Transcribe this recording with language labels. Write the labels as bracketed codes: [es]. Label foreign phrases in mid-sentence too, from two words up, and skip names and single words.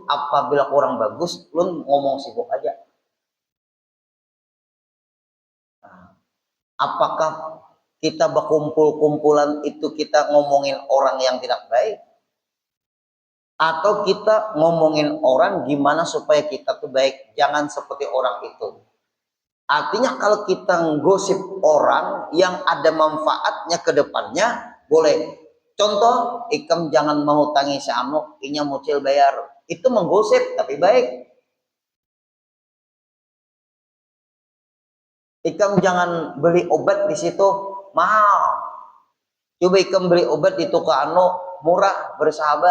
[id] Apabila kurang bagus, lu ngomong sibuk aja. Nah, apakah kita berkumpul-kumpulan itu kita ngomongin orang yang tidak baik? Atau kita ngomongin orang gimana supaya kita tuh baik? Jangan seperti orang itu. Artinya kalau kita ngosip orang yang ada manfaatnya ke depannya, boleh. [bjn] Contoh, ikam jangan mau tangi si anu, inya mucil bayar. [id] Itu menggosip, tapi baik. Ikam jangan beli obat di situ, mahal. Coba ikam beli obat di toko anu, murah, bersahabat.